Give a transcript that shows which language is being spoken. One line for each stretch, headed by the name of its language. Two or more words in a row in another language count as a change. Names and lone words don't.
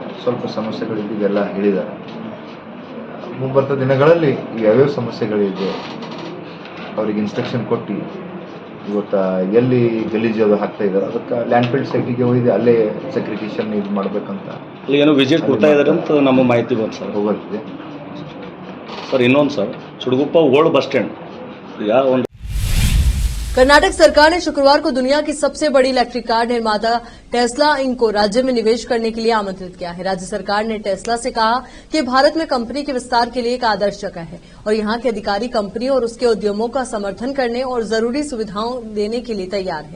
Kannada: ಸ್ವಲ್ಪ ಸಮಸ್ಯೆಗಳಿದ್ದು ಇದೆಲ್ಲ ಹೇಳಿದ್ದಾರೆ. ಮುಂಬರ್ತ ದಿನಗಳಲ್ಲಿ ಯಾವ್ಯಾವ ಸಮಸ್ಯೆಗಳಿದೆ ಅವ್ರಿಗೆ ಇನ್ಸ್ಟ್ರಕ್ಷನ್ ಕೊಟ್ಟು ಇವತ್ತು ಎಲ್ಲಿ ಗಲೀಜು ಅದು ಹಾಕ್ತಾ ಇದ್ದಾರೆ ಅದಕ್ಕೆ ಲ್ಯಾಂಡ್ಫಿಲ್ಡ್ ಸೈಟಿಗೆ ಹೋಗಿ ಅಲ್ಲೇ ಸೆಕ್ರಿಟೇಷನ್ ಇದು ಮಾಡಬೇಕಂತ ಏನೋ ವಿಸಿಟ್ ಕೊಡ್ತಾ ಇದ್ದಾರೆ ಅಂತ ನಮ್ಮ ಮಾಹಿತಿ ಬಂತು ಸರ್. ಹೋಗಲಿದೆ ಸರ್. ಇನ್ನೊಂದು ಸರ್, ಚಿಡಗುಪ್ಪ
English: old bus stand
Kannada: ಒಂದು
Hindi: कर्नाटक सरकार ने शुक्रवार को दुनिया की सबसे बड़ी इलेक्ट्रिक कार निर्माता टेस्ला इंक को राज्य में निवेश करने के लिए आमंत्रित किया है। राज्य सरकार ने टेस्ला से कहा कि भारत में कंपनी के विस्तार के लिए एक आदर्श जगह है और यहां के अधिकारी कंपनी और उसके उद्यमों का समर्थन करने और जरूरी सुविधाओं देने के लिए तैयार है।